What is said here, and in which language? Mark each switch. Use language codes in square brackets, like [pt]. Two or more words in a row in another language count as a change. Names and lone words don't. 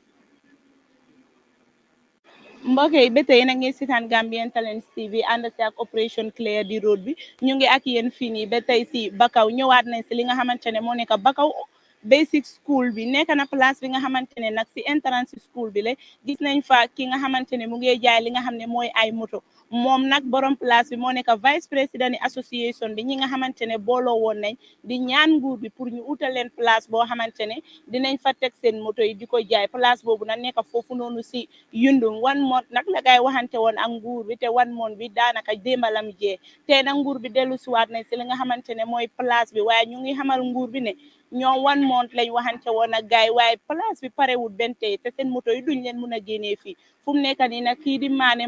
[wo] mbokk yi ba tey na ngeen seetaan Gambian Talents TV ànd si ak Operation Clear the Road bi ñu ngi ak yéen fii nii ba tey si Bakaw ñëwaat nañ si li nga xamante ne moo nekk Bakaw [en] basic school [wo] bi nekk na place bi nga xamante ne nag si [en] entrance school [wo] bi la gis nañ fa ki nga xamante ne mu ngi jaay li nga xam ne mooy ay moto moom nag borom place bi moo nekk [fr] vice président [wo] association bi ñi nga xamante ne booloo woon nañ di ñaan nguur bi pour ñu utal leen place boo xamante ne dinañ fa teg seen moto yi di ko jaay place boobu nag nekk foofu noonu si Yundum 1 month nag la gaay waxante woon ak nguur bi te 1 month bi daanaka démbalam jee te nag nguur bi dellu siwaat nañ si li nga xamante ne mooy place bi waaye ñu ngi xamal nguur bi ne ñoom 1 month lañ waxante woon ak gaay waaye place bi parewul benn tey te seen moto yi duñ leen mun a génnee fii fu mu nekk nii nag kii di maane